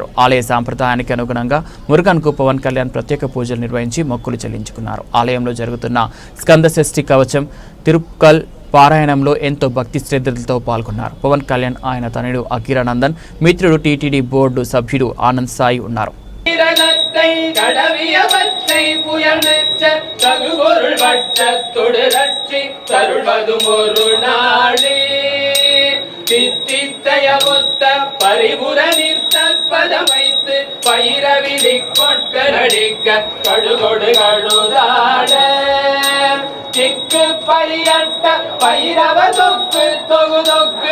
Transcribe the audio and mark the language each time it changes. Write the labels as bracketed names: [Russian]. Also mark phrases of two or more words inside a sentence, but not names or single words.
[Telugu] ఆలయ సాంప్రదాయానికి అనుగుణంగా మురుగన్కు పవన్ కళ్యాణ్ ప్రత్యేక పూజలు నిర్వహించి మొక్కులు చెల్లించుకున్నారు. ఆలయంలో జరుగుతున్న స్కంద షష్ఠి కవచం, తిరుక్కల్ పారాయణంలో ఎంతో భక్తి శ్రద్ధలతో పాల్గొన్నారు. పవన్ కళ్యాణ్, ఆయన తనయుడు అఖీరానందన్, మిత్రుడు టీటీడీ బోర్డు సభ్యుడు ఆనంద్ సాయి ఉన్నారు. [Tamil] பரிபுர நிற்பதமைத்து பயிரவிதி கொட்ட நடிக்க கடுகொடு கடுதாட திக்கு பரியட்ட பைரவ தொக்கு தொகு தொக்கு